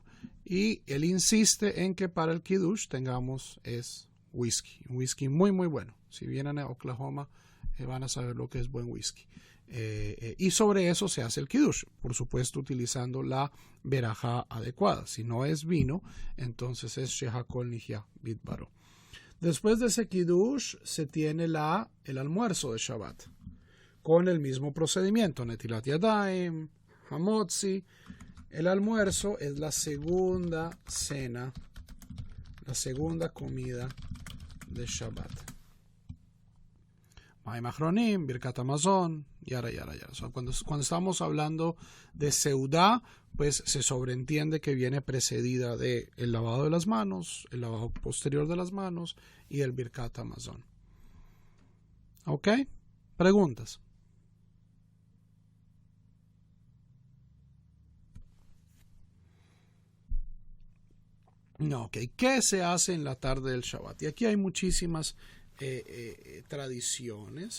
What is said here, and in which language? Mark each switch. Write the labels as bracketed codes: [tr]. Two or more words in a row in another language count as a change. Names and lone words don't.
[es] Y él insiste en que para el kiddush tengamos whisky. Un whisky muy, muy bueno. Si vienen a Oklahoma, van a saber lo que es buen whisky. Y sobre eso se hace el kiddush, por supuesto utilizando la verajá adecuada. Si no es vino, entonces es [he] שהכל נהיה בדברו. [es] Después de ese kiddush se tiene el almuerzo de Shabbat con el mismo procedimiento, [he] נטילת ידיים, המוציא. [es] El almuerzo es la segunda cena, la segunda comida de Shabbat. [he] מים אחרונים, ברכת המזון, [es] yara. Cuando estamos hablando de seudá, pues se sobreentiende que viene precedida de el lavado de las manos, el lavado posterior de las manos y el [he] ברכת המזון. [es] ¿Ok? ¿Preguntas? No, ok. ¿Qué se hace en la tarde del Shabbat? Y aquí hay muchísimas tradiciones.